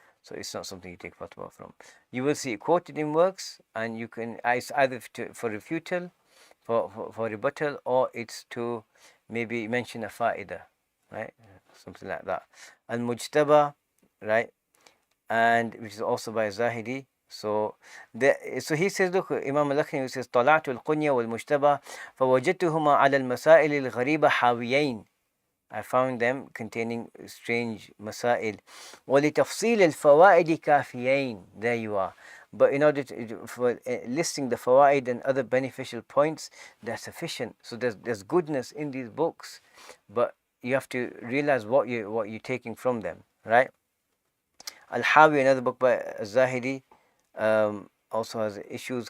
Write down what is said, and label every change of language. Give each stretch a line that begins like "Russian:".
English: So it's not something you take fatwa from. You will see it quoted in works, and you can, it's either for refutal, for rebuttal, or it's to maybe mention a fa'idah, right? Something like that. Al Mujtaba, right? And which is also by Zahidi. So he says, look, Imam al-Lakhmi says,
Arabic: طلعت القنية والمجتبى فوجدتهما على المسائل الغريبة حاويين.
English: I found them containing strange masail.
Arabic: ولتفصيل الفوائد كافيين.
English: There you are. But in order for listing the fawaid and other beneficial points, they're sufficient. So there's goodness in these books, but you have to realize what you're taking from them, right? Al-Hawi, another book by Zahidi, also has issues.